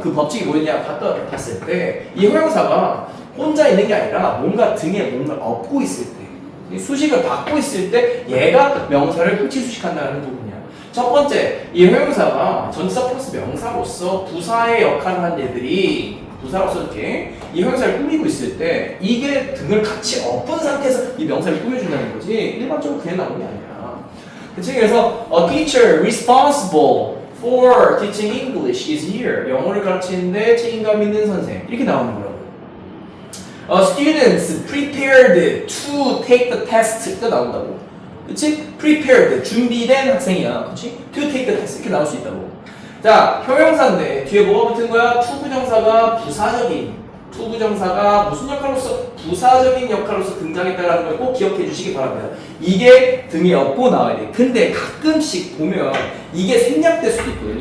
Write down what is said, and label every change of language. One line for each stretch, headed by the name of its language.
Korean: 그 법칙이 뭐였냐 봤을 때 이 효용사가 혼자 있는 게 아니라 뭔가 등에 뭔가를 업고 있을 때 수식을 받고 있을 때 얘가 명사를 후치 수식한다는 부분이야. 첫 번째, 이 효용사가 전치사 플러스 명사로서 부사의 역할을 한 얘들이 부사로서 이렇게 이 형용사를 꾸미고 있을 때 이게 등을 같이 엎은 상태에서 이 명사를 꾸며준다는 거지 일반적으로 그냥 나오는 게 아니야. 그치?
English: 그래서 a teacher responsible for teaching English is here.
Korean: 영어를 가르치는데 책임감 있는 선생 이렇게 나오는 거라고.
English: Students prepared to take the test
Korean: 가 나온다고. 그치? prepared 준비된 학생이야. 그치?
English: to take the test
Korean: 이렇게 나올 수 있다고. 자, 형용사인데 뒤에 뭐가 붙은 거야? 투부정사가 부사적인 투부정사가 무슨 역할로서 부사적인 역할로서 등장했다는 걸 꼭 기억해 주시기 바랍니다. 이게 등에 업고 나와야 돼. 근데 가끔씩 보면 이게 생략될 수도 있거든.